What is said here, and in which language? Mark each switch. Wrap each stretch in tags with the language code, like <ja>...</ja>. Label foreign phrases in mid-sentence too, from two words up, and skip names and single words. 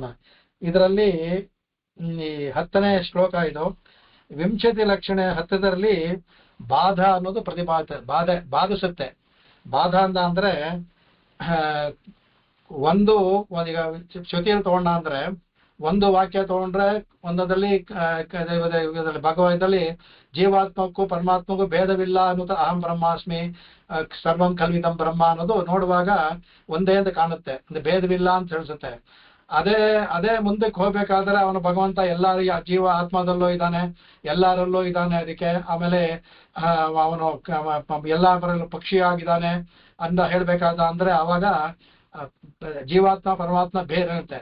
<kn>ಇದರಲ್ಲಿ ಈ 10ನೇ ಶ್ಲೋಕ ಇದು ವಿಂಶತಿ ಲಕ್ಷಣ 10ದರಲ್ಲಿ ಬಾಧ ಅನ್ನೋದು ಬಾಧಿಸುತ್ತೆ. ಬಾಧ ಅಂದ್ರೆ ಈಗ ಶ್ರುತಿಯಲ್ಲಿ ತಗೊಂಡ ಅಂದ್ರೆ ಒಂದು ವಾಕ್ಯ ತಗೊಂಡ್ರೆ ಒಂದರಲ್ಲಿ ಭಗವದ್ಗೀತೆಯಲ್ಲಿ ಜೀವಾತ್ಮಕ್ಕೂ ಪರಮಾತ್ಮಕ್ಕೂ ಭೇದವಿಲ್ಲ ಅನ್ನೋದು</kn> <sa>ಅಹಂ ಬ್ರಹ್ಮಾಸ್ಮಿ ಸರ್ವಂ ಕಲ್ವಿದಂ ಬ್ರಹ್ಮ</sa> <kn>ಅನ್ನೋದು ನೋಡುವಾಗ ಒಂದೇ ಅಂತ ಕಾಣುತ್ತೆ, ಭೇದವಿಲ್ಲ ಅಂತ ತಿಳಿಸುತ್ತೆ. ಅದೇ ಮುಂದಕ್ಕೆ ಹೋಗ್ಬೇಕಾದ್ರೆ ಅವನು ಭಗವಂತ ಎಲ್ಲಾರ ಜೀವ ಆತ್ಮದಲ್ಲೂ ಇದ್ದಾನೆ, ಎಲ್ಲರಲ್ಲೂ ಇದ್ದಾನೆ. ಅದಕ್ಕೆ ಆಮೇಲೆ ಅವನು ಎಲ್ಲರಲ್ಲೂ ಪಕ್ಷಿಯಾಗಿದ್ದಾನೆ ಅಂತ ಹೇಳ್ಬೇಕಾದ ಅಂದ್ರೆ ಅವಾಗ ಜೀವಾತ್ಮ ಪರಮಾತ್ಮ ಬೇರೆ ಇರುತ್ತೆ.</kn>